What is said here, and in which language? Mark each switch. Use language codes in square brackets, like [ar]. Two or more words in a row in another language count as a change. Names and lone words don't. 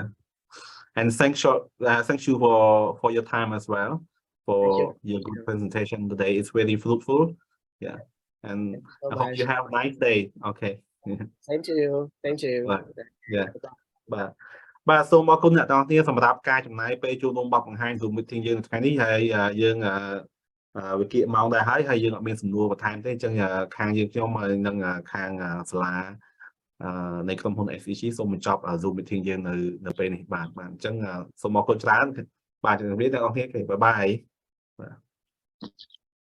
[en] And thank you for your time as well, for your good presentation today. It's really fruitful. Yeah. And I hope you have a nice day. Okay. Thank you. Thank you. [km] Yeah. But សូមអរគុណអ្នកទាំងអស់គ្នាសម្រាប់ការចំណាយពេលចូលរួមបទបង្ហាញ Zoom meeting យើងថ្ងៃនេះហើយយើងវិគម៉ោងដែរហើយយើងអត់មានសំណួរបន្ថែមទេអញ្ចឹងខាងយើងខ្ញុំនិងខាងសាលានៃក្រុមហ៊ុន SAC សូមបញ្ចប់ Zoom meeting យើងនៅពេលនេះបាទអញ្ចឹងសូមអរគុណច្រើនបាទជំរាបលាទាំងអស់គ្នាគេបាយបាយបាទ